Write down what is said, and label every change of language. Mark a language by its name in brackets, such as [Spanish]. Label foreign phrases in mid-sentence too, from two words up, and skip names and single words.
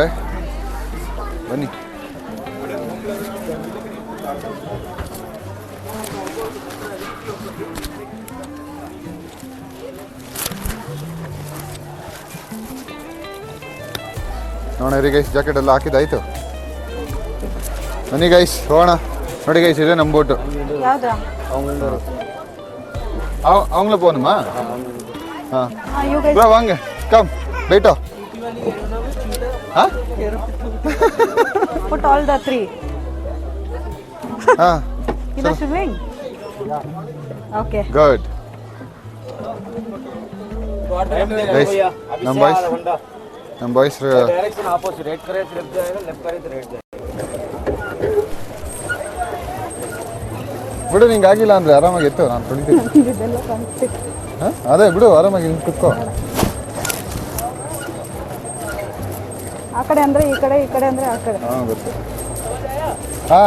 [Kannada] ಬನ್ನಿ. ನೋಡ್ರಿ ಗೈಸ್, ಜಾಕೆಟ್ ಎಲ್ಲ ಹಾಕಿದ್ದಾಯ್ತು. ಬನ್ನಿ ಗೈಸ್, ಹೋಗೋಣ. ನೋಡಿ ಗೈಸ್, ಇದೆ ನಮ್ಮ ಬೋಟು. [Tamil] அவங்கள போகணுமா? ப்ரோ வாங்க, கம் बैठो. [English] Put all the 3. In the swimming? Okay. Good. Guys, [Kannada] ನಮ್ಮ ಬಾಯ್ಸ್ [English] direction opposite. [Hindi] राइट करे तो लेफ्ट जाएगा, लेफ्ट करे तो राइट जाएगा. [Kannada] ಬಿಡು, ನಿಂಗೆ ಆಗಿಲ್ಲ ಅಂದರೆ ಆರಾಮಾಗಿ ಎತ್ತು, ನಾನು ತೊಳಿತೀನಿ. ಅದೇ ಬಿಡು, ಆರಾಮಾಗಿ ನಿಂಗೆ ಕುತ್ಕೋ. ಆ ಕಡೆ ಅಂದರೆ ಈ ಕಡೆ, ಈ ಕಡೆ ಅಂದರೆ ಆ ಕಡೆ. ಹಾಂ ಗೊತ್ತು. ಹಾಂ,